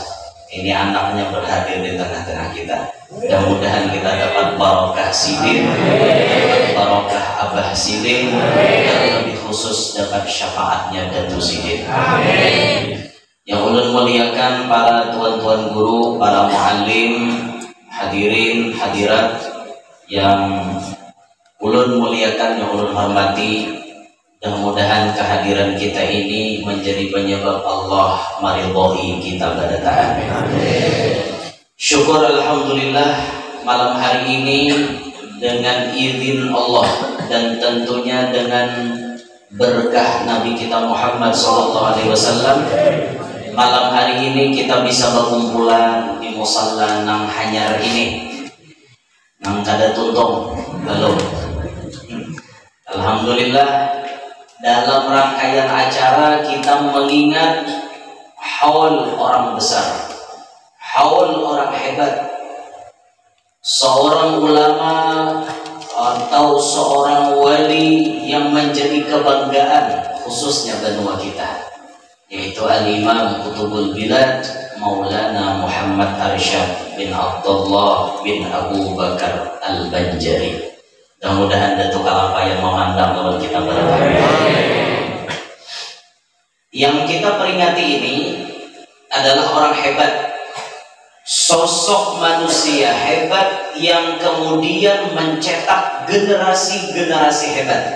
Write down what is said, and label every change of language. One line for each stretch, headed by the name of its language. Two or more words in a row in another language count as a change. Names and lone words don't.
Indonesian: Ini anaknya berhadir di tengah-tengah kita. Mudah-mudahan kita dapat barokah Sidin, barokah Abah Sidin, dan lebih khusus dapat syafaatnya Datu Sidin. Yang ulun muliakan para tuan-tuan guru, para muallim, hadirin, hadirat yang ulun muliakan, yang ulun hormati, dan mudahan kehadiran kita ini menjadi penyebab Allah meridhai kita pada taat. Syukur alhamdulillah, malam hari ini dengan izin Allah dan tentunya dengan berkah Nabi kita Muhammad SAW, malam hari ini kita bisa berkumpulan di musalla
Banjar: nang hanyar ini, nang kada tuntung belum.
Indonesian: Alhamdulillah, dalam rangkaian acara kita mengingat haul orang besar, haul orang hebat, seorang ulama atau seorang wali yang menjadi kebanggaan khususnya benua kita, yaitu Al-Imam Qutbul Bilad Maulana Muhammad Arsyad bin Abdullah bin Abu Bakar Al-Banjari. Mudah-mudahan Datuk Kalampayan memandang lawan kita berbahagia. Yang kita peringati ini adalah orang hebat, sosok manusia hebat yang kemudian mencetak generasi-generasi hebat.